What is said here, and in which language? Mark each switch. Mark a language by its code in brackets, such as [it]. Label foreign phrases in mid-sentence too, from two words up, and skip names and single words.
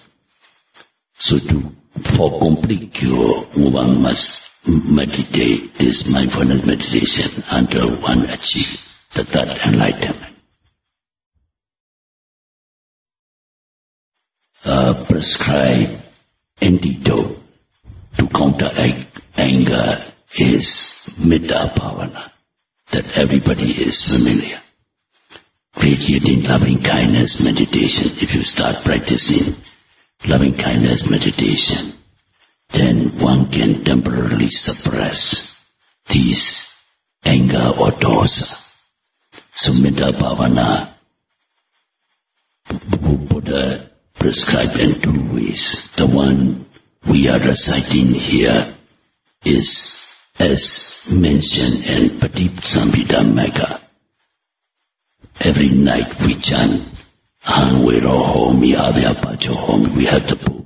[en] So for complete cure, one must meditate this mindfulness meditation until one achieves the third enlightenment. Prescribed antidote to counteract anger is [pi] metta bhavana, [en] that everybody is familiar. Radiating loving kindness meditation. If you start practicing loving kindness meditation, then one can temporarily suppress these anger or dosa. So [pi] metta bhavana, [en] Buddha prescribed in two ways. The one we are reciting here is as mentioned in Patipsamhita Magga. Every night we chant [pi] Aham Vero Homi Avyapacho Homi. [en] We have the book.